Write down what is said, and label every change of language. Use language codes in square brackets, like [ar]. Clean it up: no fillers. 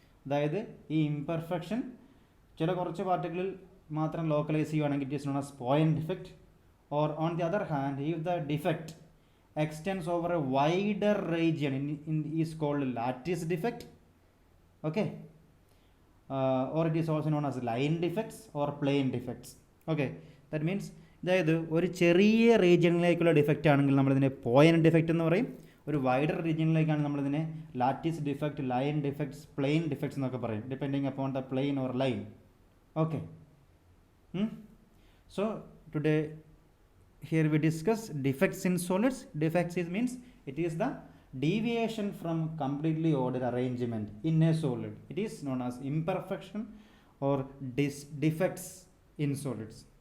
[ml] അതായത് ഈ ഇംപെർഫെക്ഷൻ ചില കുറച്ച് പാർട്ടിക്കിളിൽ മാത്രം ലോക്കലൈസ് ചെയ്യുകയാണെങ്കിൽ [en] It is known as point defect. Or on the other hand if the defect extends over a wider region is called lattice defect. Okay, or it is also known as line defects or plane defects. Okay, that means [ml] അതായത് ഒരു ചെറിയ റീജിയനിലേക്കുള്ള defect ആണെങ്കിൽ നമ്മളിതിനെ point defect എന്ന് പറയും. ഒരു wider റീജിയനിലേക്കാണ് നമ്മളിതിനെ lattice defect, line defects, plain defects എന്നൊക്കെ പറയും, [en] Depending upon the plane or line. Okay, so today here we discuss defects in solids. Defects means it is the deviation from completely ordered arrangement in a solid. It is known as imperfection or defects in solids.